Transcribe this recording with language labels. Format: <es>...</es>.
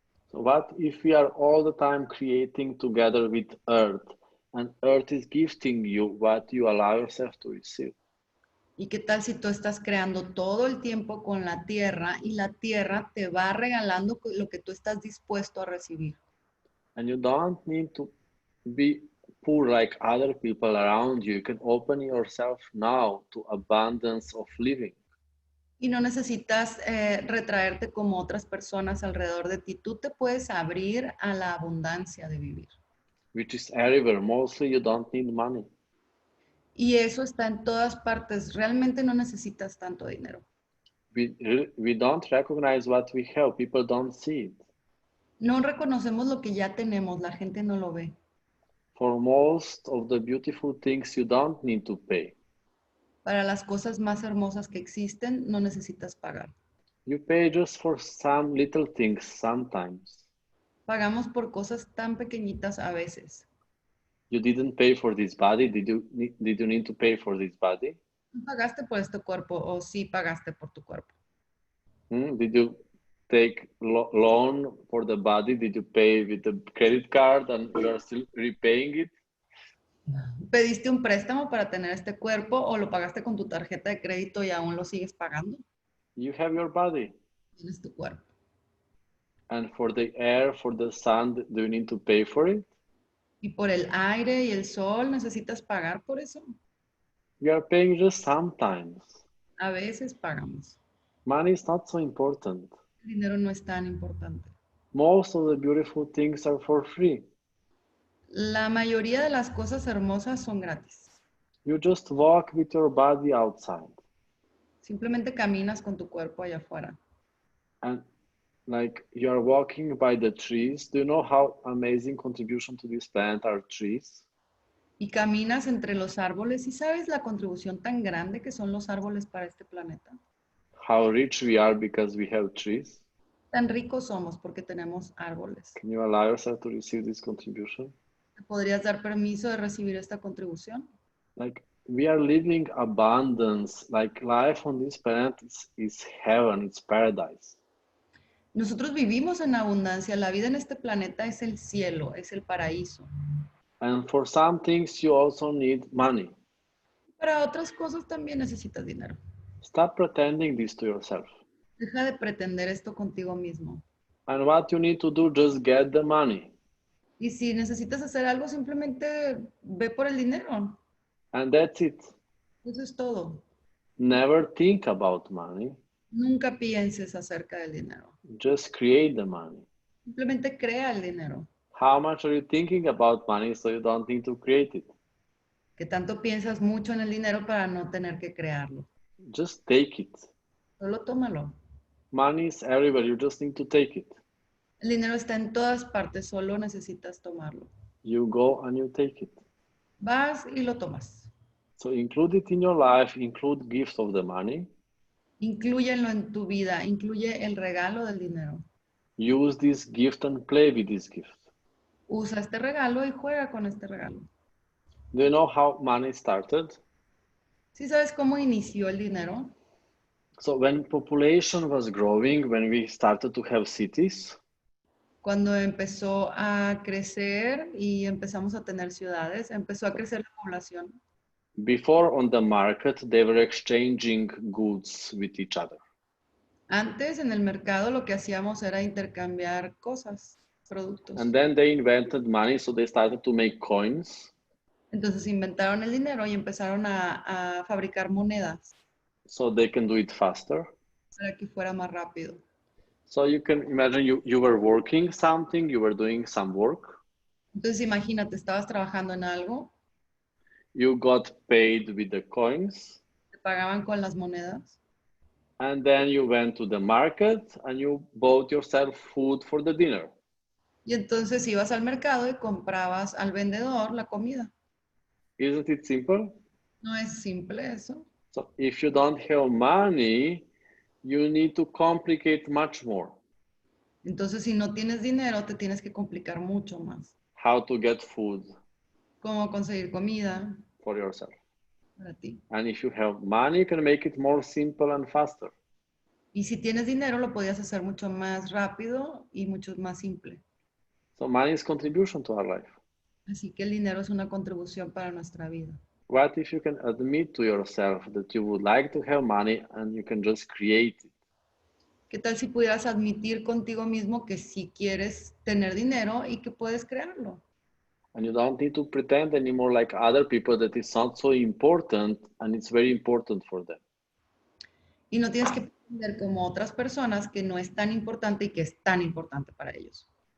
<en>So what if we are all the time creating together with Earth, and Earth is gifting you what you allow yourself to receive?</en> <es>¿Y qué tal si tú estás creando todo el tiempo con la tierra y la tierra te va regalando lo que tú estás dispuesto a recibir?</es> <en>And you don't need to be poor like other people around you. You can open yourself now to abundance of living.</en> <es>Y no necesitas retraerte como otras personas alrededor de ti. Tú te puedes abrir a la abundancia de vivir.</es> <en>Which is everywhere. Mostly you don't need money.</en> <es>Y eso está en todas partes. Realmente no necesitas tanto dinero.</es> <en>We don't recognize what we have. People don't see it.</en> <es>No reconocemos lo que ya tenemos. La gente no lo ve.</es> <en>For most of the beautiful things, you don't need to pay.</en> <es>Para las cosas más hermosas que existen, no necesitas pagar.</es> <en>You pay just for some little things sometimes.</en> <es>Pagamos por cosas tan pequeñitas a veces.</es> <en>You didn't pay for this body. Did you need to pay for this body?</en> <es>¿No pagaste por este cuerpo o sí pagaste por tu cuerpo?</es> <en>Did you take loan for the body? Did you pay with the credit card and you are still repaying it?</en> <es>¿Pediste un préstamo para tener este cuerpo o lo pagaste con tu tarjeta de crédito y aún lo sigues pagando?</es> <en>You have your body.</en> <es>Tienes tu cuerpo.</es> <en>And for the air, for the sun, do you need to pay for it?</en> <es>¿Y por el aire y el sol necesitas pagar por eso?</es> <en>We are paying just sometimes.</en> <es>A veces pagamos.</es> <en>Money is not so important.</en> <es>El dinero no es tan importante.</es> <en>Most of the beautiful things are for free.</en> <es>La mayoría de las cosas hermosas son gratis.</es> <en>You just walk with your body outside.</en> <es>Simplemente caminas con tu cuerpo allá afuera.</es> <en>And like you are walking by the trees. Do you know how amazing contribution to this planet are trees?</en> <es>Y caminas entre los árboles y sabes la contribución tan grande que son los árboles para este planeta.</es> <en>How rich we are because we have trees.</en> <es>Tan ricos somos porque tenemos árboles.</es> <en>Can you allow yourself to receive this contribution?</en> <es>¿Te podrías dar permiso de recibir esta contribución?</es> <en>Like we are living abundance. Like life on this planet is heaven, it's paradise.</en> <es>Nosotros vivimos en abundancia. La vida en este planeta es el cielo, es el paraíso.</es> <en>And for some things you also need money.</en> <es>Para otras cosas también necesitas dinero.</es> <en>Stop pretending this to yourself.</en> <es>Deja de pretender esto contigo mismo.</es> <en>And what you need to do, just get the money.</en> <es>Y si necesitas hacer algo, simplemente ve por el dinero.</es> <en>And that's it.</en> <es>Eso es todo.</es> <en>Never think about money.</en> <es>Nunca pienses acerca del dinero.</es> <en>Just create the money.</en> <es>Simplemente crea el dinero.</es> <en>How much are you thinking about money so you don't need to create it?</en> <es>Que tanto piensas mucho en el dinero para no tener que crearlo.</es> <en>Just take it.</en> <es>Solo tómalo.</es> <en>Money is everywhere. You just need to take it.</en> <es>El dinero está en todas partes, solo necesitas tomarlo.</es> <en>You go and you take it.</en> <es>Vas y lo tomas.</es> <en>So include it in your life. Include gifts of the money.</en> <es>Inclúyelo en tu vida. Incluye el regalo del dinero.</es> <en>Use this gift and play with this gift.</en> <es>Usa este regalo y juega con este regalo.</es> <en>Do you know how money started?</en> <es>¿Sí sabes cómo inició el dinero?</es> <en>So when population was growing, when we started to have cities,</en> <es>Cuando empezó a crecer y empezamos a tener ciudades, empezó a crecer la población.</es> <en>Before on the market, they were exchanging goods with each other.</en> <es>Antes en el mercado lo que hacíamos era intercambiar cosas, productos.</es> <en>And then they invented money, so they started to make coins.</en> <es>Entonces inventaron el dinero y empezaron a fabricar monedas</es> <en>So they can do it faster.</en> <es>para que fuera más rápido.</es> <en>So you can imagine you were working something, you were doing some work.</en> <es>Entonces imagínate, estabas trabajando en algo,</es> <en>You got paid with the coins.</en> <es>te pagaban con las monedas</es> <en>And then you went to the market and you bought yourself food for the dinner.</en> <es>y entonces ibas al mercado y comprabas al vendedor la comida.</es> <en>Isn't it simple?</en> <es>¿No es simple eso?</es> <en>So if you don't have money, you need to complicate much more.</en> <es>Entonces si no tienes dinero te tienes que complicar mucho más.</es> <en>How to get food</en> <es>Cómo conseguir comida</es> <en>for yourself.</en> <es>para ti.</es> <en>And if you have money, you can make it more simple and faster.</en> <es>Y si tienes dinero lo podías hacer mucho más rápido y mucho más simple.</es> <en>So money is contribution to our life.</en> <es>Así que el dinero es una contribución para nuestra vida.</es> <en>What if you can admit to yourself that you would like to have money and you can just create it?</en> <es>¿Qué tal si pudieras admitir contigo mismo que sí quieres tener dinero y que puedes crearlo?</es> <en>And you don't need to pretend anymore like other people that it's not so important and it's very important for them.</en> <es>Y no tienes que pretender como otras personas que no es tan importante y que es tan importante para ellos.</es>